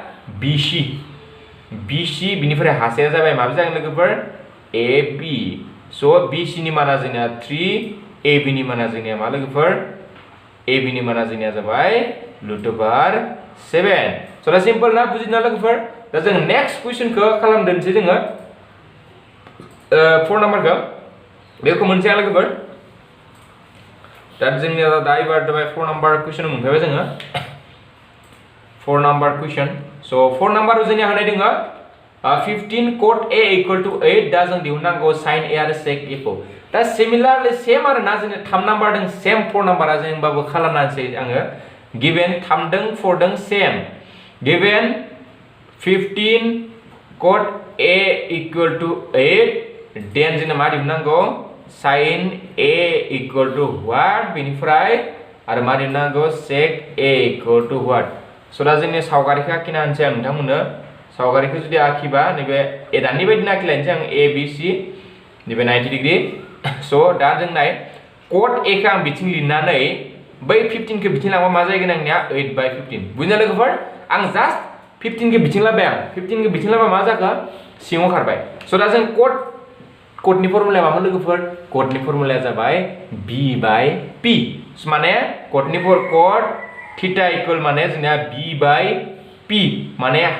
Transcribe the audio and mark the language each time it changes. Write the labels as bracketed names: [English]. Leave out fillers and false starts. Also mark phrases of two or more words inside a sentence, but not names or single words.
[Bodo] BC बिनिफ्राय हासाया जाबाय माबे जागोन लोगोफोर AB सो BC नि माना जोंनिया 3 AB नि माना जोंनिया मा लोगोफोर AB नि माना जोंनिया जाबाय √7 सो दा सिम्पल ना बुजिना लोगोफोर दा जों [English] next question [Bodo] खालामदोंसै जोङो 4 नाम्बारखौ बेखौ मोनसे लोगोफोर दा जोंनिया दा एबार [English] 4 number question [Bodo] मोनफैबाय जोङो [English] 4 number question [Bodo] सो 4 नाम्बार जोंनिया होनाय दङ [English] 15 cot A equal to 8 [Bodo] दा जों दिहुननांगौ sin A आरो sec A खौ दा सिमिलारलि सेम आरो ना जोंनि 3 नाम्बार दं सेम 4 नाम्बारा जोंबाबो खालामनानैसै आङो गिवन 3 दों 4 दों सेम गिवन [English] 15 cot A equal to 8 [Bodo] देन जोंना मा दिहुननांगौ [English] sin A equal to what [Bodo] बेनिफ्राय आरो मा दिहुननांगौ [English] sec A equal to what [Bodo] सो दा जोंनि सावगारिखौ आखिना होनसै आं नोंथांमोननो सावगारिखौ जुदि आखिबा नैबे दानि बायदि आखिलायनोसै आं ABC नैबे 90 डिग्री सो दा जों नाय cot A खौ आं बिथिं लिरनानै बै 15 खौ बिथिं लांबा मा जागोन आंनिया 8/15 बुजिना लोगोफोर आं जास्ट 15 खौ बिथिं लाबाय आं 15 खौ बिथिं लाबा मा जाखो सिङाव खारबाय सो दा जों cot नि फर्मुलाया मामोन लोगोफोर cot नि फर्मुलाया जाबाय b/p माने [English] cot theta equal [Bodo] माने जोंना b/p माने